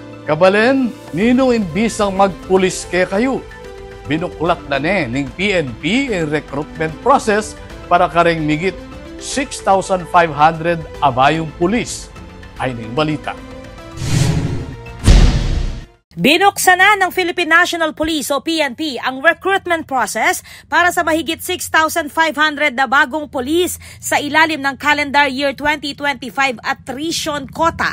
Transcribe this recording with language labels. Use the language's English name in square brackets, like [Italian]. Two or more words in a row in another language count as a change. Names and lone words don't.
[Pampanga] Kabalen, nino imbisang magpulis kaya kayo. Binuklat na ning PNP ang [English] recruitment process [Pampanga] para karing migit 6,500 abayong pulis. Ay ning balita. [Filipino] Binuksan na ng Philippine National Police o PNP ang [English] recruitment process [Filipino] para sa mahigit 6,500 na bagong pulis sa ilalim ng [English] calendar year 2025 attrition quota.